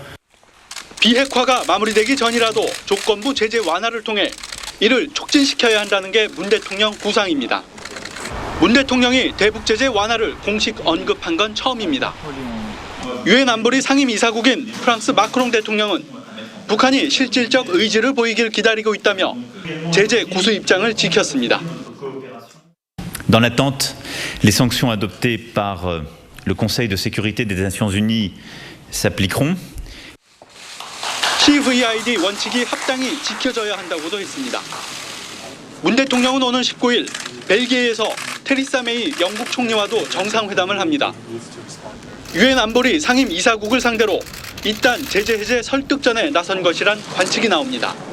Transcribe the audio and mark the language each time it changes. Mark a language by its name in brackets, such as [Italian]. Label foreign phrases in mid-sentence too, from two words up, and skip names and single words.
[Korean] 비핵화가 마무리되기 전이라도 조건부 제재 완화를 통해 이를 촉진시켜야 한다는 게 문 대통령 구상입니다. 문 대통령이 대북 제재 완화를 공식 언급한 건 처음입니다. 유엔 안보리 상임이사국인 프랑스 마크롱 대통령은 북한이 실질적 의지를 보이길 기다리고 있다며 제재 구수 입장을 지켰습니다. [French] Dans l'attente, les sanctions adoptées par le Conseil de sécurité des Nations Unies s'appliqueront. [Korean] CVID 원칙이 합당히 지켜져야 한다고도 했습니다. 문 대통령은 오는 19일 벨기에에서 테리사 메이 영국 총리와도 정상회담을 합니다. 유엔 안보리 상임 이사국을 상대로 이딴 제재 해제 설득전에 나선 것이란 관측이 나옵니다.